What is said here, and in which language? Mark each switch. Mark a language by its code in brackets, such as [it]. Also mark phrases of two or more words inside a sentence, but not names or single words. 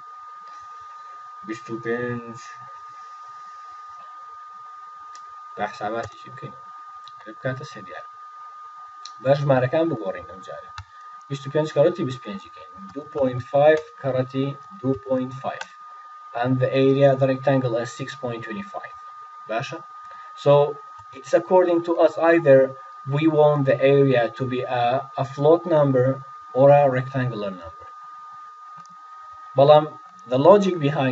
[ckb] 25 با حساباتیشی بکەین ئەوێ بکاتە 3 دیار باش ژمارەکان بگۆڕین ئەم جارە 25 کەڕەتی 25 کەین 2.5 کەڕەتی 2.5 [en] and the area the rectangle is 6.25 [ckb] باشە so [en] it's according to us either we want the area to be a float number or a rectangular number but the logic behind